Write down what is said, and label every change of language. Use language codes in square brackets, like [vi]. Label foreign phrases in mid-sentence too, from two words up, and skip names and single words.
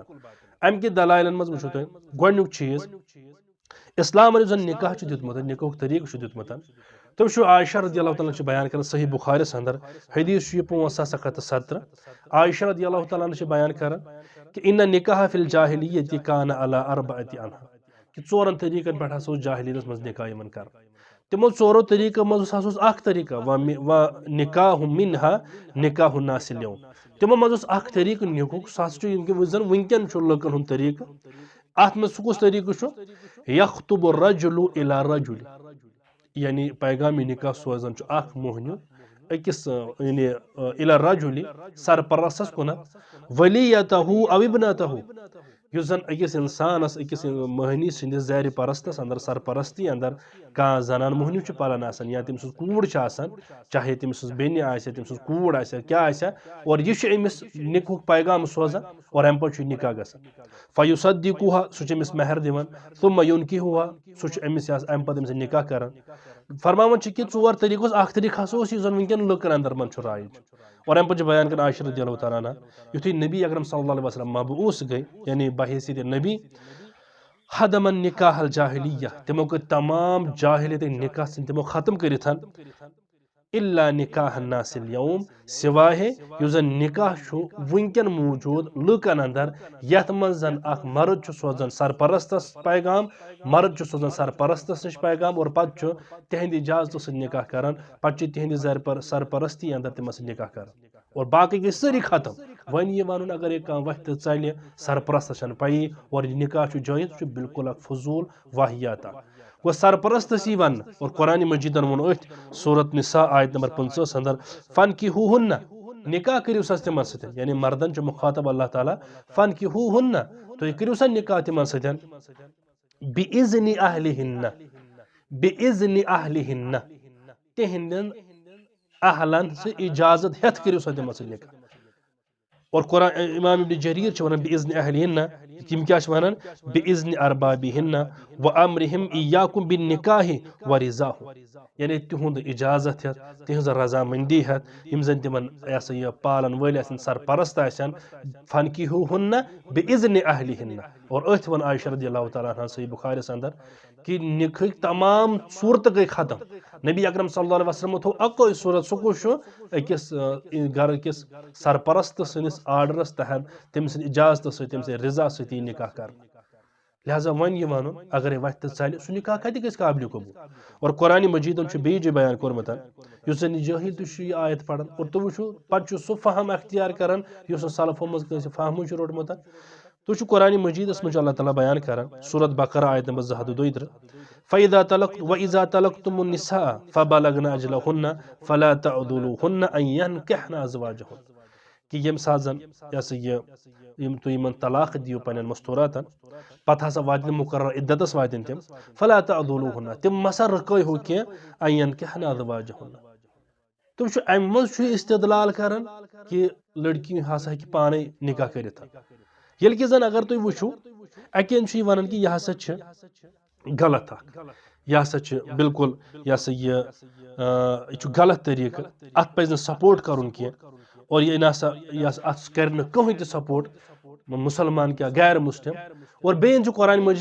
[ks] امہِ کہِ دلائلن منٛز وٕچھو تُہۍ گۄڈنیُک چیٖز اسلامن یُس زن نکاح چھُ دیُتمُت نکاحُک طریقہٕ چھُ دیُتمُت تم چھُ عائشہ [ar] رضی اللہ تعالیٰ [ks] بیان کران صحیح بخارس اندر حدیث چھُ 5717 عائشہ [ar] رضی اللہ تعالیٰ [ks] چھِ بیان کران کہ [ar] ان نکاح فی الجاہلیۃ کان علی اربعۃ انحا [ks] کہ ژورن طریقن پٮ۪ٹھ ہسا اوس جاہلیتس منٛز نکاح یِوان کران تمو ژورو طریقو منٛز ہسا اوس اکھ طریقہ [ar] و نکاح منہا نکاح الناس اليوم [ks] تمو منٛز اوس اکھ طریقہٕ نکاحُک سُہ ہسا چھُ یُس زن ونکٮ۪ن چھُ لُکن ہُنٛد طریقہٕ اتھ منٛز سُہ کُس طریقہٕ چھُ یخطب [ar] الرجل الی رجل [ks] یعنی پیغامی نکاح سوزان چھُ اکھ موہنیو أکِس یعنی [ar] الی الرجل [ks] سرپرستس کُنتھ [ar] ولیتہ او ابنتہ [ks] یُس زن أکِس اِنسانس أکِس مٔہنی سٕنٛدِس زارِ پرستس اندر سرپرستی اندر کانٛہہ زنان مٔہنیوٗ چھُ پالان آسان یا تٔمۍ سٕنٛز کوٗر چھِ آسان چاہے تٔمۍ سٕنٛز بیٚنہِ آسہِ تٔمۍ سٕنٛز کوٗر آسہِ کیٛاہ آسہِ اور یہِ چھُ أمِس نِکہُک پیغام سوزان اور اَمہِ پتہٕ چھُ نِکاح گژھان فیُصدِقُہا سُہ چھُ أمِس مہر دِوان [ar] ثُمَّ یُنکِحُہا [ks] سُہ چھُ أمِس اَمہِ پتہٕ أمِس سۭتۍ نِکاح کران فرماوان چھِ کہِ ژور طریٖقہٕ اوس اکھ طریٖقہٕ ہسا اوس یُس زن وٕنکٮ۪ن لُکن اندر منٛز چھُ رایج اور اَمہِ پتہٕ چھُ بیان کران عائشہ [ar] رضی اللہ تعالیٰ عنہ [ks] یُتھُے نبی اکرم [ar] صلی اللہ علیہ وسلم [ks] مبعوث گٔے یعنی بحیثیت نبی [ar] حدمن نکاح الجاہلیہ [ks] تِمو کٔرۍ تمام جاہلیتٕکۍ نکاح تِمو ختم کٔرِتھ [ar] الا نکاح الناس اليوم [ks] سوائے یُس زن نکاح چھُ وٕنکٮ۪ن موجوٗد لُکن اندر یتھ منٛز زن اکھ مرد چھُ سوزان سرپرستس پیغام مرد چھُ سوزان سرپرستس نِش پیغام اور پتہٕ چھُ تِہنٛدِ اجازتہٕ سۭتۍ نکاح کران پتہٕ چھُ تِہنٛدِ سرپرستی اندر تِمن سۭتۍ نکاح کران اور باقٕے گٔے سٲری ختم وۄنۍ یہِ ونُن اگر یہِ کانٛہہ وتھِ تہٕ ژلہِ سرپرستس چھنہٕ پیی اور یہِ نکاح چھُ جٲیز چھُ بالکل اکھ فضوٗل واحیات اکھ گوٚو سرپرستس یی وننہٕ اور قرآنِ مجیدن ووٚن أتھۍ سورت نساء آیت نمبر 50 اندر فنکحوہن نکاح کٔرِو سا تِمن سۭتۍ یعنی مردن چھُ مخاطب اللہ تعالیٰ فنکحوہن تُہۍ کٔرِو سا نکاح تِمن سۭتۍ [ar] بِاذنِ اہلِہن بِاذنِ اہلِہن [ks] تِہنٛدٮ۪ن اہلن سۭتۍ اجازت ہٮ۪تھ کٔرِو سا تِمن سۭتۍ نکاح اور قرآن امام ابن جریٖر چھِ ونان [ar] بِاذنِ اہلِہن [ks] تِم کیٛاہ چھِ ونان [ar] بِاذنِ اربابِہن وامرِہم ایاکُم بالنکاح ورضاہُ [ks] یعنی تِہُنٛد اجازت ہٮ۪تھ تِہنٛز رضامندی ہٮ۪تھ یِم زن تِمن یہِ ہسا یہِ پالن وٲلۍ آسن سرپرست آسن [ar] فنکحوہن بِاذنِ اہلِہن [ks] اور أتھۍ ووٚن عائشہ [ar] رضی اللہ تعالیٰ عنہ [ks] صحیح بخاریس اندر کہ نکاحٕکۍ تمام صوٗرتہٕ گٔے ختم نبی اکرم [ar] صلی اللہ علیہ وسلمو [ks] تھوٚو اکوے صوٗرت سُہ کُس چھُ أکِس گرٕکِس سرپرست سٕنٛدِس آرڈرس تحت تٔمۍ سٕنٛدِ اجازتہٕ سۭتۍ تٔمۍ سٕنٛدِ رضا سۭتۍ یی نکاح کرنہٕ لہذا وۄنۍ یہِ ونُن اگرے وتھِ تہٕ ژلہِ سُہ نکاح کتہِ گژھِ قابلِ قبوٗل اور قرآنِ مجیدن چھُ بیٚیہِ جایہِ بیان کوٚرمُت یُس زن یہِ جٲہل تہِ چھُ یہِ آیت پران اور تُہۍ وٕچھِو پتہٕ چھُ سُہ فہم اختیار کران یُس نہٕ سلفو منٛز کٲنٛسہِ فہمٕے چھُ روٚٹمُت تُہۍ چھُو قرآنِ مجیدس منٛز چھُ اللہ تعالیٰ بیان کران سورت بقرہ آیت نمبر 232 [ar] وَإِذَا طَلَقْتُمُ النِّسَاءَ فَبَلَغْنَ أَجَلَهُنَّ فَلَا تَعْضُلُوهُنَّ أَن يَنكِحْنَ أَزْوَاجَهُنَّ [ks] کہ ییٚمہِ ساتہٕ زن یہِ ہسا یہِ تُہۍ یِمن طلاق دِیِو پننٮ۪ن مستوٗراتن پتہٕ ہسا واتن مقرر عدتس واتن تِم [ar] فَلا تَعْضُلُوهُنَّ [ks] تِم مَسا رُکٲیہو کینٛہہ [ar] أن يَنكِحْنَ أَزْوَاجَهُنَّ [ks] تِم چھُ امہِ منٛز چھُ استدلال کران کہِ لڑکی ہسا ہیٚکہِ پانے نکاح کٔرِتھ ییٚلہِ کہِ زن اگر تُہۍ وٕچھِو اکہِ اندٕ چھُ یہِ ونان کہِ یہِ ہسا چھِ غلط اکھ یہِ ہسا چھِ بالکل یہِ ہسا یہِ چھُ غلط طریٖقہٕ اتھ پزِ نہٕ سپورٹ کرُن کینٛہہ اور یہِ نسا اتھ کرِ نہٕ کٕہٕنۍ تہِ سپورٹ مُسلمان کیٛاہ غیر مسلم اور بیٚیہِ چھُ قرآنِ مجیٖد